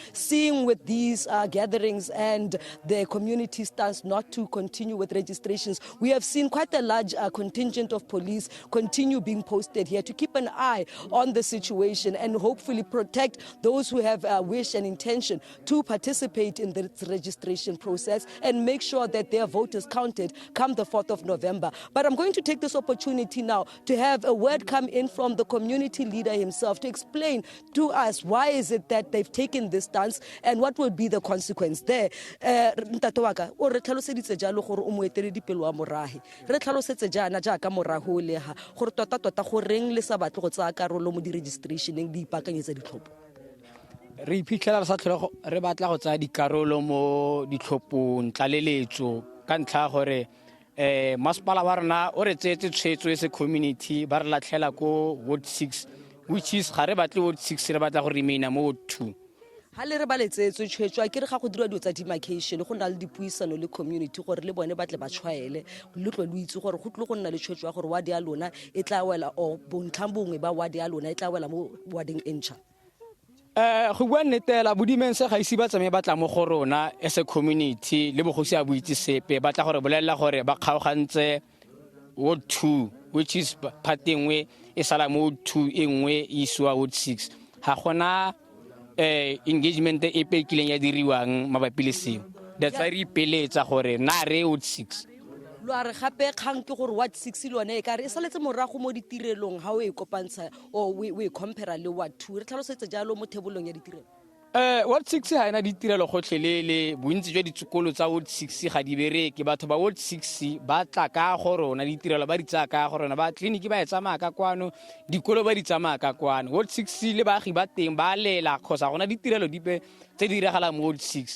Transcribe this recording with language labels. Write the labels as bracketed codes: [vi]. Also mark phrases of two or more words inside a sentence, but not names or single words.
[en] Seeing with these gatherings and the community stance not to continue with registrations, we have seen quite a large contingent of police continue being posted here to keep an eye on the situation and hopefully protect those who have wish and intention to participate in the registration process and make sure that their vote is counted come the 4th of November. But I'm going to take this opportunity now to have a word come in from the community leader himself to explain to us why is it that they've taken this stance and what will be the consequence there. [tn] Ntate wa ka o re tlhaloseditse jalo gore o moeteledipele wa morahe re tlhalosetse jana jaaka morago o lega gore tota go reng le sa batle go tsaya karolo mo di registrationeng di ipakanyetsa ditlhopho. Re iphitlhela re sa tlhole re batla go tsaya dikarolo mo ditlhophong tlaleletso ka ntlha gore masepala wa rona o re tsetse tshwetso se community ba re latlhela ko Ward 6, [en] which is [tn] ga re batle Ward 6, re batla go remaina mo Ward 2. Ha le re ba letsetswe tshwetso a ke re ga go dira dio tsa demarcation go na le dipuisano le community gore le bone batle ba tshwaele le tlo le itse gore go tle go nna le tshwetso ya gore ward ya lona e tla wela o bontlhambongwe ba ward ya lona e tla wela mo warding entsha. Go bua nnetela bodimense ga ise ba tsame batla mo go rona [en] as a community [tn] le bogosi a boitse sepe batla gore bolela gore ba kgaogantse Ward 2, [en] which is part [tn] engwe e sala mo Ward 2 engwe iswa Ward 6. Ha gona engagement e pekileng ya diriwang mabapi le seo. [en] That's why [tn] re ipeletsa gore na re Ward 6. Lo a re gape kgang ke gore Ward 6 le yone e ka re e saletse morago mo ditirelong ha o e kopantsha o we compare le Ward 2. Re tlhalosetse jalo mo thebolong ya ditirelo. Ward 6 ha ena ditirelo gotlhelele bontsi jwa ditsokolo tsa Ward 6 ga di bereke batho ba Ward 6 ba tla ka go rona ditirelo ba di tsa ka go rona ba clinic ba e tsamaya ka kwano dikolo ba di tsamaya ka kwano. Ward 6 le baagi ba teng ba lela khosa gona ditirelo dipe tse di diragala mo Ward 6.